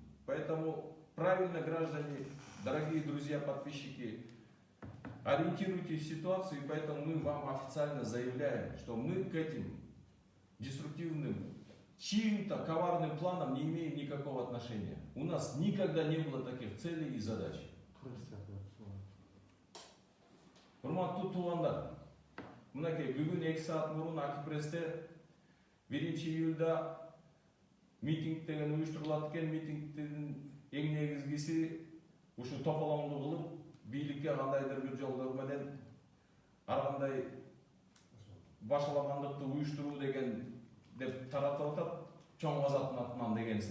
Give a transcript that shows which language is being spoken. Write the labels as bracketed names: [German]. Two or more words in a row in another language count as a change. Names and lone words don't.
[Russian] Поэтому правильно, граждане, дорогие друзья, подписчики, ориентируйтесь в ситуацию, и поэтому мы вам официально заявляем, что мы к этим деструктивным, чьим-то коварным планам не имеем никакого отношения. У нас никогда не было таких целей и задач. [Kyrgyz] Урматтуу туугандар, мынакей бүгүн 2 саат мурун Акипрессте 1-июлда митинг деген уюштурулат экен. Митингдин эң негизгиси ушу тополоңду кылып, бийликке кандайдыр бир жолдор менен ар кандай башаламандыкты уюштуруу деген деп таратып атат, Чоң Азаттын атынан дегенси.